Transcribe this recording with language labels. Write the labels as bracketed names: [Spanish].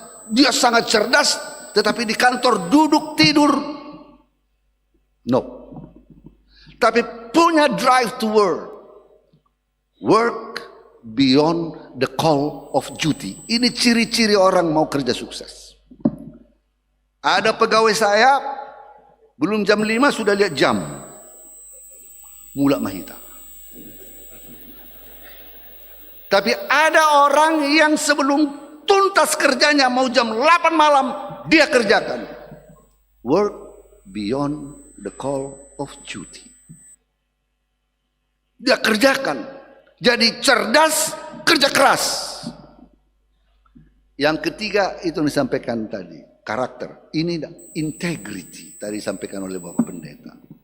[Indonesian] Dia sangat cerdas, tetapi di kantor duduk tidur, no. Tapi punya [English] drive to work beyond the call of duty. [Indonesian] Ini ciri-ciri orang mau kerja sukses. Ada pegawai saya, belum jam 5 sudah lihat jam, mulak mahita. Tapi ada orang yang sebelum tuntas kerjanya mau jam 8 malam dia kerjakan. [English] Work beyond the call of duty. [Indonesian] Dia kerjakan. Jadi cerdas, kerja keras. Yang ketiga itu yang disampaikan tadi, karakter. Ini integrity tadi disampaikan oleh Bapak Pendeta.